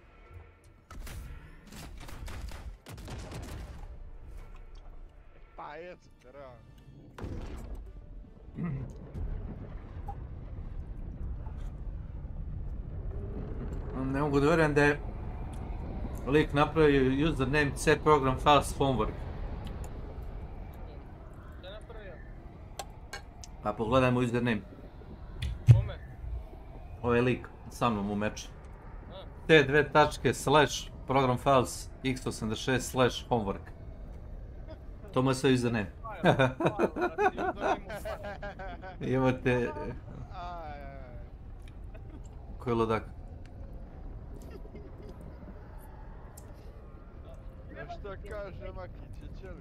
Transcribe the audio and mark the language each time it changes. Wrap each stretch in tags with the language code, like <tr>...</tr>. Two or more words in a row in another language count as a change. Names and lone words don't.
<sr>Pa jesu, treba. Ne mogu da vjerujem da je lik napravio</sr> <en>username C program files homework.</en> <sr>Šta je napravio? Pa pogledajmo username. Kome? Ovaj lik sa mnom u meču.</sr> <en>T2 program files x86 homework.</en> <sr>To mu je sve username. Evo te... Koji ludak. Šta kaže Makiće, čeli?</sr>